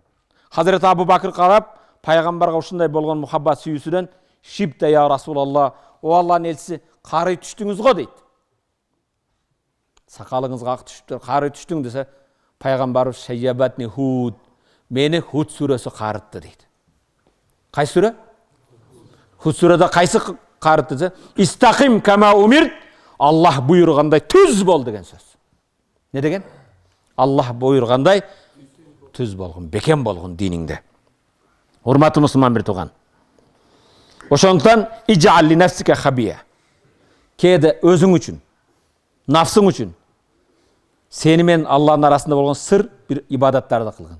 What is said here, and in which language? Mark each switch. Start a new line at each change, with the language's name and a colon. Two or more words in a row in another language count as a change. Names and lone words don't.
Kyrgyz: Хазирет Абу Бакыр карап, пайгамбарга ушундай болгон мухаббат сүйүүсүдөн,
Arabic: "شبت يا رسول الله,
Kyrgyz: о Аллахтын элчиси, карый түштүңүз го" дейт. Сакалыңызга ак түшүптүр, карый түштүң десе, пайгамбарыбыз "Шайябатни Худ, мени Худ сүрөсү карытты" дейт. Кайсы сүрө? Худ сүрөдө кайсы карытты десе,
Arabic: "استقم كما أمرت",
Kyrgyz: Аллах буйругандай түз бол деген сөз. Не деген? Аллах буйругандай түз болгон, бекем болгон диниңде. Урматтуу мусулман бир тууган. Ошондон
Arabic: اجعل لنفسك خبيئة.
Kyrgyz: Кээде өзүң үчүн, нафсың үчүн сени менен Аллахтын арасында болгон сыр бир ибадаттарды кылгын.